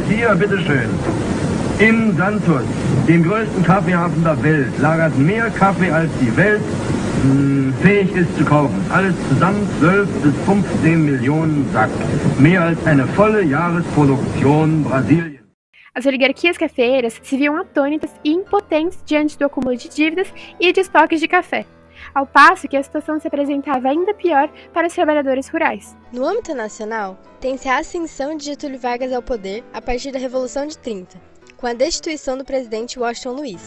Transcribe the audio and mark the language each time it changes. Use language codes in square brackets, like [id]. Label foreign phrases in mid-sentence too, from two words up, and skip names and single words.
[de] Hier, bitteschön. In Santos, dem größten Kaffeehafen der Welt, lagert mehr Kaffee als die Welt fähig ist zu kaufen. Alles zusammen 12 bis 15 Millionen Sack. Mehr als eine volle Jahresproduktion Brasiliens. [pt] As oligarquias cafeeiras se viam atônitas e impotentes diante do acúmulo de dívidas e de estoques de café, ao passo que a situação se apresentava ainda pior para os trabalhadores rurais. No âmbito nacional, tem-se a ascensão de Getúlio Vargas ao poder a partir da Revolução de 30, com a destituição do presidente Washington Luiz.